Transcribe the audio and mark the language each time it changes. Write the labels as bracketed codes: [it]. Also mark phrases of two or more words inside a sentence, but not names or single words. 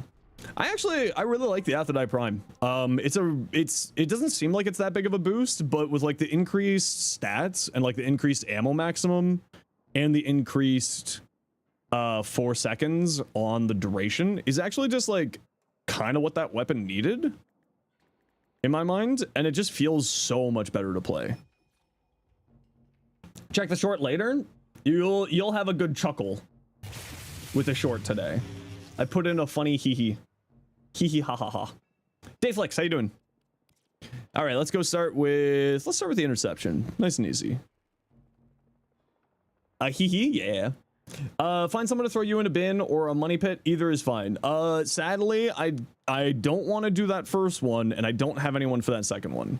[en] I really like the Athadai Prime. It doesn't seem like it's that big of a boost, but with like the increased stats and like the increased ammo maximum and the increased 4 seconds on the duration is actually just like kind of what that weapon needed in my mind, and it just feels so much better to play. Check the short later. You'll have a good chuckle with the short today. I put in a funny hee hee ha ha ha. Dayflex, how you doing? All right, let's start with the interception. Nice and easy. Hee hee, yeah. Find someone to throw you in a bin or a money pit. Either is fine. Sadly, I don't want to do that first one, and I don't have anyone for that second one.